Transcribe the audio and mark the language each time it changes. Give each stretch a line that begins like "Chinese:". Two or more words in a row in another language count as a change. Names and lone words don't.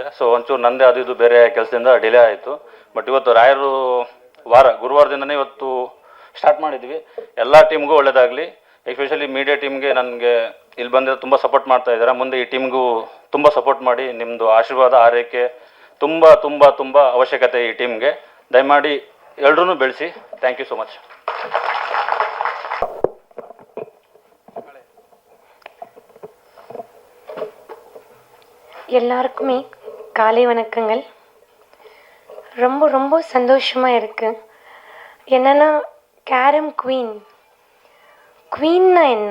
Kannada: ಸೊ ಒಂಚೂರು ನಂದೇ ಅದು ಇದು ಬೇರೆ ಕೆಲಸದಿಂದ ಡಿಲೇ ಆಯಿತು. ಬಟ್ ಇವತ್ತು ರಾಯರು ಗುರುವಾರದಿಂದನೇ ಇವತ್ತು ಸ್ಟಾರ್ಟ್ ಮಾಡಿದ್ವಿ. ಎಲ್ಲ ಟೀಮ್ಗೂ ಒಳ್ಳೆಯದಾಗಲಿ.
English: especially media team
Kannada: ನನಗೆ ಇಲ್ಲಿ ಬಂದಿರೋ ತುಂಬ ಸಪೋರ್ಟ್ ಮಾಡ್ತಾ ಇದ್ದಾರೆ. ಮುಂದೆ ಈ ಟೀಮ್ಗೂ ತುಂಬ ಸಪೋರ್ಟ್ ಮಾಡಿ, ನಿಮ್ಮದು ಆಶೀರ್ವಾದ ಆರೈಕೆ ತುಂಬ ತುಂಬ ತುಂಬ ಅವಶ್ಯಕತೆ ಈ ಟೀಮ್ಗೆ. ದಯಮಾಡಿ ಎಲ್ಲರೂ ಬೆಳೆಸಿ.
English: thank you so much.
Tamil: எல்லாருக்குமே காலை வணக்கங்கள். ரொம்ப ரொம்ப சந்தோஷமாக இருக்குது. என்னென்னா, கேரம் குவீன்னா என்ன?